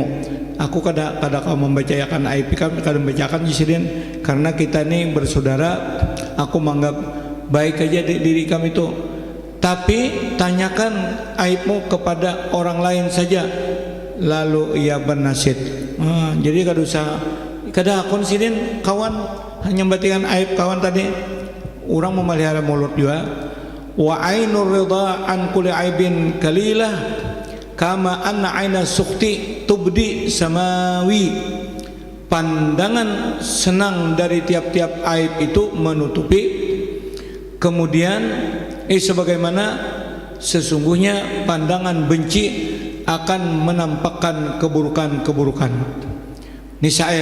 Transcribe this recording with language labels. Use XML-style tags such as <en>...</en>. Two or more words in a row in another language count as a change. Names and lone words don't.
<bjn>Aku kada kau membacakan aib kami, kada membacakan jisiden karena kita ini bersaudara. Aku menganggap baik aja diri kami itu.</bjn> <id>Tapi tanyakan aibmu kepada orang lain saja. Lalu ia bernasihat.</id> <bjn>Jadi kada usah kada konsidin kawan hanya batikan aib kawan tadi.</bjn> <id>Orang memelihara mulut juga.</id> <ar>وعين الرضا عن كل عيب كليلة كما أن عين السخط تبدي المساويا.</ar> <id>Pandangan senang dari tiap-tiap aib itu menutupi. Kemudian sebagaimana sesungguhnya pandangan benci akan menampakkan keburukan-keburukan. Ini syair.</id>